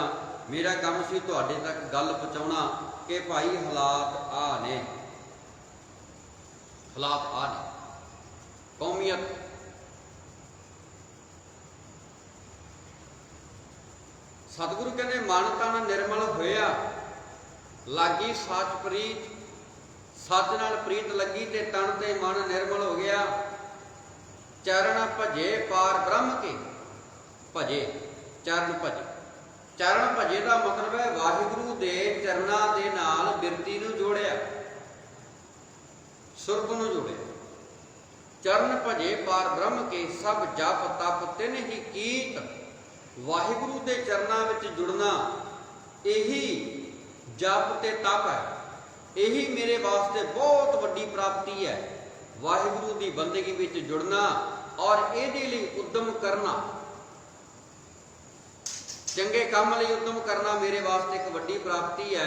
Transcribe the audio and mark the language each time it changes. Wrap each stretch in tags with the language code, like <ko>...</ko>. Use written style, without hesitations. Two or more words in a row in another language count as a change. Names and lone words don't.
<pa>ਮੇਰਾ ਕੰਮ ਸੀ ਤੁਹਾਡੇ ਤੱਕ ਗੱਲ ਪਹੁੰਚਾਉਣਾ ਕਿ ਭਾਈ ਹਾਲਾਤ ਆ ਨੇ, ਹਾਲਾਤ ਆ ਨੇ। ਕੌਮੀਅਤ ਸਤਿਗੁਰੂ ਕਹਿਤੇ ਮਨ ਤਨ ਨਿਰਮਲ ਹੋਇਆ, ਲਾਗੀ ਸਚ ਪ੍ਰੀਤਿ, ਸੱਚ ਨਾਲ ਪ੍ਰੀਤ ਲੱਗੀ ਤੇ ਤਨ ਤੇ ਮਨ ਨਿਰਮਲ ਹੋ ਗਿਆ। ਚਰਣ ਭਜੇ ਪਾਰ ਬ੍ਰਹਮ ਕੇ, ਭਜੇ ਚਰਣ ਭਜੇ। ਚਰਣ ਭਜੇ</pa> <hi>का मतलब है</hi> <pa>ਵਾਹਿਗੁਰੂ ਦੇ ਚਰਨਾਂ ਦੇ ਨਾਲ ਬਿਰਤੀ ਨੂੰ ਜੋੜਿਆ, ਸੁਰਗ ਨੂੰ ਜੋੜਿਆ। ਚਰਣ ਭਜੇ ਪਾਰ ਬ੍ਰਹਮ ਕੇ, ਸਭ ਜਪ ਤਪ ਤਿਨ ਹੀ ਕੀਤ।</pa> <hi>वाहिगुरु के चरणों में जुड़ना यही जप ते तप है, यही मेरे वास्ते बहुत वड्डी प्राप्ति है। वाहिगुरु की बंदगी में जुड़ना और</hi> <pa>ਇਹਦੇ ਲਈ</pa> <hi>उद्यम करना,</hi> <pa>ਚੰਗੇ ਕੰਮ ਲਈ</pa> <hi>उद्यम करना मेरे वास्ते एक वड्डी प्राप्ति है।</hi>